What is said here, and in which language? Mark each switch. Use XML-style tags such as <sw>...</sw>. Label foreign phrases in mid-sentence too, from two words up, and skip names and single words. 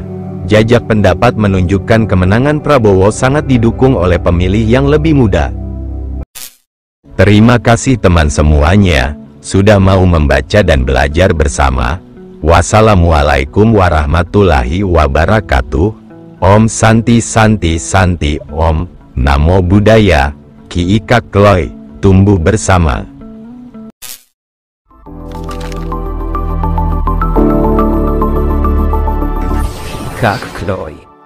<id>Jajak pendapat menunjukkan kemenangan Prabowo sangat didukung oleh pemilih yang lebih muda. Terima kasih teman semuanya, sudah mau membaca dan belajar bersama.</id> <ar>والسلام عليكم ورحمة الله وبركاته.</ar> <sa>ॐ शान्ति शान्ति शान्ति ॐ.</sa> <pi>Namo Buddhaya.</pi> <id>Ki Kak Kloy. Tumbuh bersama. Kak Kloy.</id>